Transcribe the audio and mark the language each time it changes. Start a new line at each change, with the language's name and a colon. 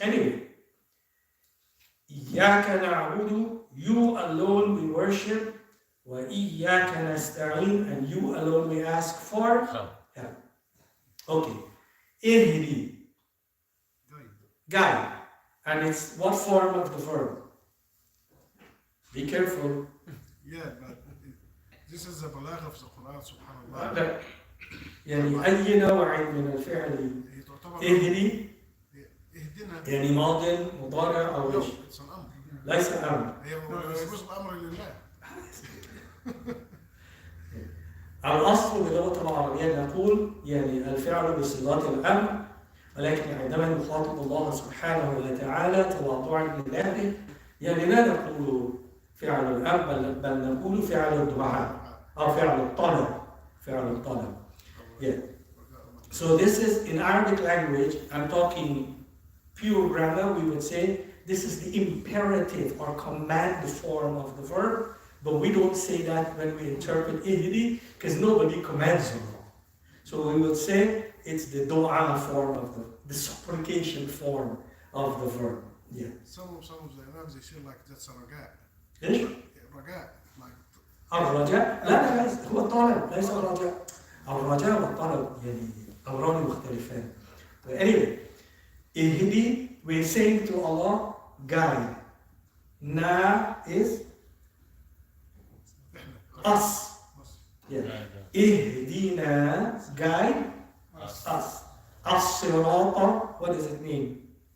English: Anyway, Iyyaaka na'budu, you alone we worship, wa Iyyaaka nasta'een, and you alone we ask for help. Okay. Ihdi, guide. And it's what form of the verb? Be careful. Yeah, but this is the balagh of the Quran, subhanallah.
Arabic: يعني أي نوع من الفعل اهدي اهدنا يعني ماضي مضارع أو إيش؟
English: it's an أمر.
Arabic: ليس أمر. يجوز الأمر لله. الأصل بلغة العربية نقول يعني الفعل بصيغة الأمر، ولكن عندما نخاطب الله سبحانه وتعالى تواضعا لله يعني لا نقول فعل الأمر بل نقول فعل الدعاء أو فعل الطلب. فعل الطلب. Yeah.
English: So this is in Arabic language, I'm talking pure grammar, we would say this is the imperative or command form of the verb, but we don't say that when we interpret ihdi because nobody commands Allah. So we would say it's the dua form of the supplication form of the verb. Yeah. Some of the Imams they say like that's a raja.
Arabic: إيش؟
English: Raja, like
Arabic: الرجاء؟ لا هو الطلب ليس الرجاء. الرجاء والطلب يعني أمران مختلفان.
English: But anyway, ihdi, we're saying to Allah, guide. Na is us. Yeah. Ihdina, guide us. As-sirata, what does it mean?